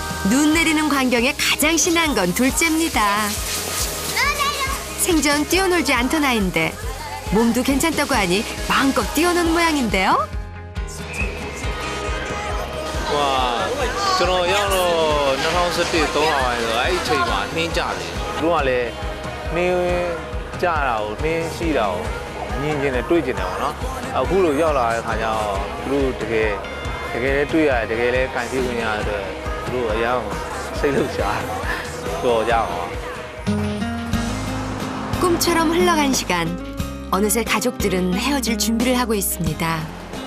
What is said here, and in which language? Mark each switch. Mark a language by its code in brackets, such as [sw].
[ko] 눈 내리는 광경에 가장 신난 건 둘째입니다. 생전 뛰어놀지 않던 아이인데 몸도 괜찮다고 하니 마음껏 뛰어노는 모양인데요. [my] ဟိုကျွန်တော်ရောက်တော့2017 3လပိုင်းဆိုအဲ့ဒီချိန်မှာနှင်းကြတယ်သူတို့ကလည်းနှင်းကြတာကိုနှင်းရှိတာကိုမြင်ကျင်တယ်တွေ့ကျင်တယ်ပေါ့နော်အခုလိုရောက်လာတဲ့ခါကျတော့သူတို့တကယ်လည်းတွေ့ရတယ်တကယ်လည်းကန်စီဝင်ရတဲ့သူတို့အရောက်စိတ်လှုပ်ရှားတော့ကြအောင် [ko] 꿈처럼 흘러간 시간. 어느새 가족들은 헤어질 준비를 하고 있습니다.